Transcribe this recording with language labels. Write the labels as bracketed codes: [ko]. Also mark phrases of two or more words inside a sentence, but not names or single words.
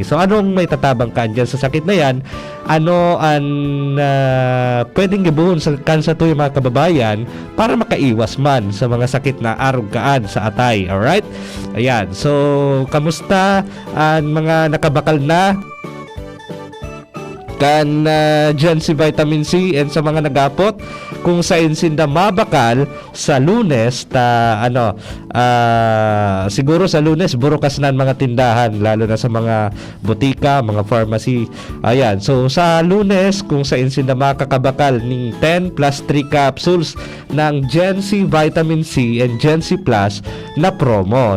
[bik] So anong may tatabang kan dyan sa sakit na yan? Ano ang pwedeng gibuhon sa kansa to yung mga kababayan para makaiwas man sa mga sakit na arugkaan sa atay. Alright? Ayan. So kamusta ang mga nakabakal na kan dyan si vitamin C and sa mga nagapot kung sa insinda mabakal sa Lunes siguro sa Lunes burukas na ang mga tindahan lalo na sa mga butika, mga pharmacy. Ayan, so sa Lunes kung sa insinda makakabakal ning 10 plus 3 capsules ng Gen C Vitamin C and Gen C Plus na promo.